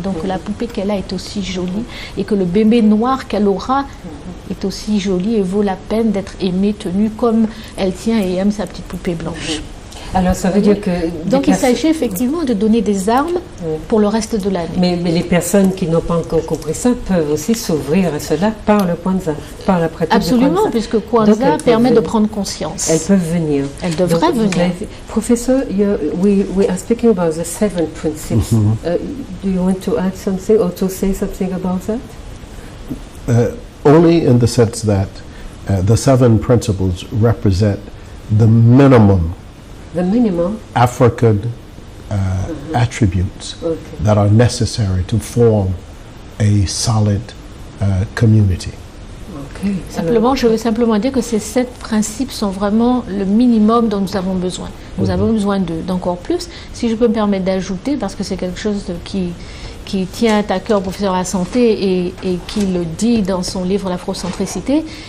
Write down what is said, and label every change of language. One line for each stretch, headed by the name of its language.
French: Donc que la poupée qu'elle a est aussi jolie et que le bébé noir qu'elle aura est aussi joli et vaut la peine d'être aimé, tenu comme elle tient et aime sa petite poupée blanche. Alors ça veut dire que... Donc il s'agit effectivement de donner des armes pour le reste de l'année. Mais les personnes qui n'ont pas encore compris ça peuvent aussi s'ouvrir à cela par le Kwanzaa, par la pratique Absolument, du Kwanzaa. puisque Kwanzaa permet de prendre conscience. Elles peuvent venir. Elles devraient venir.
English: Professor, we are speaking about the 7 principles. Do you want to add something or to say something about that? Only in the sense that the 7 principles represent the minimum African attributes that are necessary to form a solid community. Okay.
French: Simplement, je veux simplement dire que ces 7 principes sont vraiment le minimum dont nous avons besoin. Nous avons besoin d'encore plus. Si je peux me permettre d'ajouter, parce que c'est quelque chose qui tient à cœur au professeur de la santé et qui le dit dans son livre L'afrocentricité.